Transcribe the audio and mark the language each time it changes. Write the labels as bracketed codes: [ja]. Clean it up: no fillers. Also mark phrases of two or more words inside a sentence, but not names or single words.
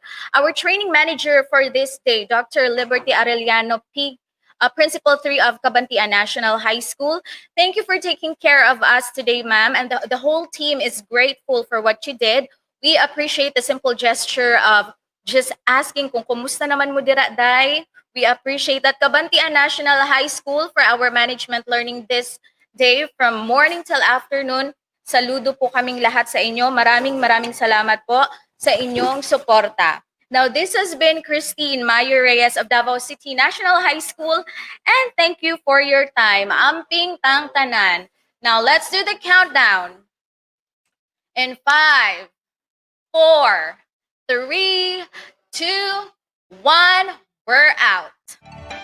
[en] Our training manager for this day, Dr. Liberty Arellano, Principal 3 of Cabantian National High School. Thank you for taking care of us today, ma'am. And the whole team is grateful for what you did. We appreciate the simple gesture of just asking [ceb] kung kumusta naman mo dira, [en] day. We appreciate that. Cabantian National High School for our management learning this day from morning till afternoon. [tl] Saludo po kaming lahat sa inyo. Maraming salamat po sa inyong suporta. [en] Now, this has been Christine Mayo Reyes of Davao City National High School, and thank you for your time. [ceb] Amping tang tanan. [en] Now, let's do the countdown. In 5, 4, 3, 2, 1, we're out.